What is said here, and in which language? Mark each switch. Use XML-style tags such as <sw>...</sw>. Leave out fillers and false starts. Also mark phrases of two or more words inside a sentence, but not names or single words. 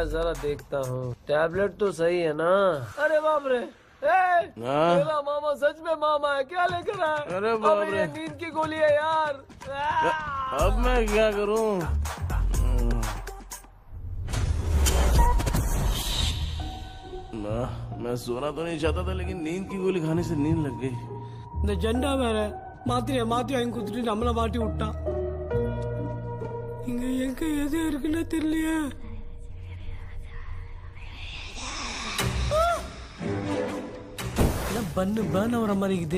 <hi>जरा देखता हूँ, टैबलेट तो सही है ना? अरे बाप रे, मेरा मामा सच में मामा है, क्या लेकर आया? अरे बाप रे, नींद की गोली है यार। अब मैं क्या करूँ? मैं सोना तो नहीं चाहता था, लेकिन नींद की गोली खाने से नींद लग गई।</hi> <ta>இந்த ஜெண்டா வேற மாத்தி வாங்கி கொடுத்துட்டு நம்மள மாட்டி விட்டான். இங்க எங்க எது இருக்குன்னு தெரியலையே. பண்ணு பர்ன் ஆகுற மாதிரி இருக்குது.</ta>